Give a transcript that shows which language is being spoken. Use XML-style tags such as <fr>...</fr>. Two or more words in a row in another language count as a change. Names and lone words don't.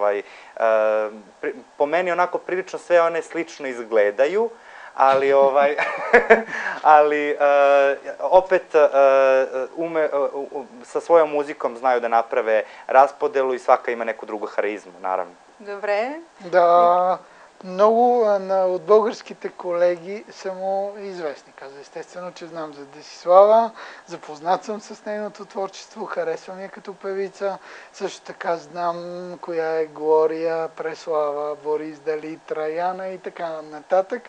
<sr>Po meni onako prilično sve one slično izgledaju, ali opet sa svojom muzikom znaju da naprave raspodelu i svaka ima neku drugu harizmu, naravno.</sr> <bg>Добре. Да, много от българските колеги са му известни. Каза естествено, че знам за Десислава, запознат съм с нейното творчество, харесвам я като певица. Също така знам коя е Глория, Преслава, Борис Дали, Траяна и така нататък.</bg>